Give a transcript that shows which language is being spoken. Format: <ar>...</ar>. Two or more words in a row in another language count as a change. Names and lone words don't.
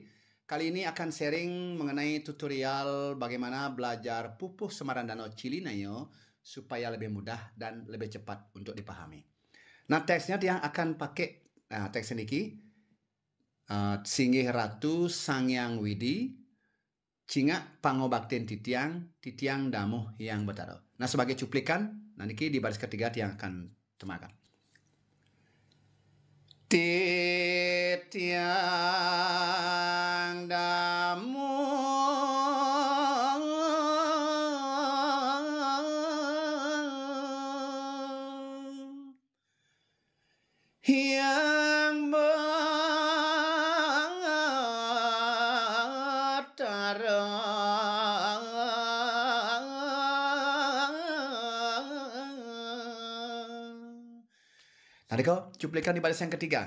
<id>Kali ini akan sharing mengenai tutorial bagaimana belajar pupuh Semaran Danau Cilinayo supaya lebih mudah dan lebih cepat untuk dipahami. Nah, teksnya dia akan pakai teks ini</id> <ban>Singgih Ratu Sangyang Widi, Cingak pangobaktin titiang damuh yang betaro.</ban> <id>Nah, sebagai cuplikan, nanti di baris ketiga yang akan temakan.</id> <ban>Titiang damuh yang betaro.</ban> <id>Nah, Diko, cuplikan di baris yang ketiga.</id>